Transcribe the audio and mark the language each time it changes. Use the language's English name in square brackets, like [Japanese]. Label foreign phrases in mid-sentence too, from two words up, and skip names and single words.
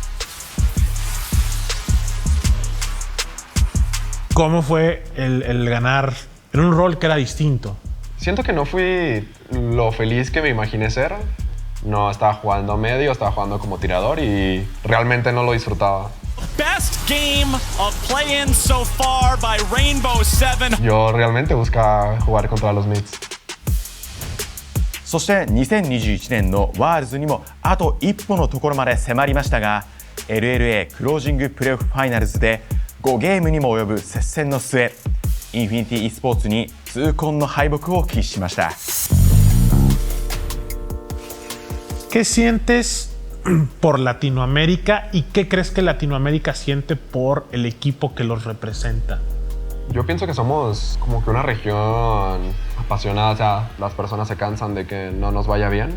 [Spanish] ¿Cómo fue el ganar en un rol que era distinto? Siento que no fui lo feliz que me imaginé ser. No estaba jugando medio, estaba jugando como tirador y realmente no lo disfrutaba. [English] Best game of play-in so far by Rainbow Seven. [Spanish] Yo realmente buscaba jugar contra los mids. [Japanese] そして2021年のワールズにもあと一歩のところまで迫りましたが LLA クロージングプレーオフファイナルズで5ゲームにも及ぶ接戦の末インフィニティ e スポーツに痛恨の敗北を喫しました。 [Spanish] ¿Qué sientes por Latinoamérica y qué crees que Latinoamérica siente por el equipo que los representa? Yo pienso que somos como que una región apasionada, o sea, las personas se cansan de que no nos vaya bien.